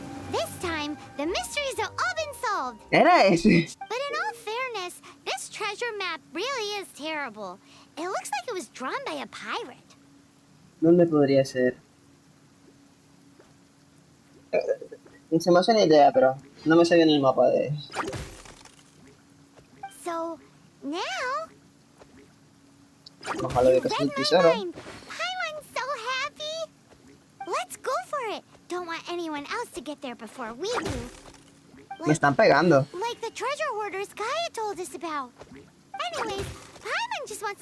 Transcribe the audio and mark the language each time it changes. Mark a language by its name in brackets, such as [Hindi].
[English] This time, the mysteries have all been solved. [Spanish] Era ese. [English] But in all fairness, this treasure map really is terrible. It looks like it was drawn by a pirate. [Spanish] ¿Dónde podría ser? Se me hace una idea, pero no me sé bien el mapa de... [English] So, now... [Spanish] Ojalá de que sea el tesoro. [English] Paimon's so happy! Let's go for it! Don't want anyone else to get there before we do. [Spanish] Me están pegando. [English] Like the treasure hoarders Gaia told us about. Anyways, Paimon just wants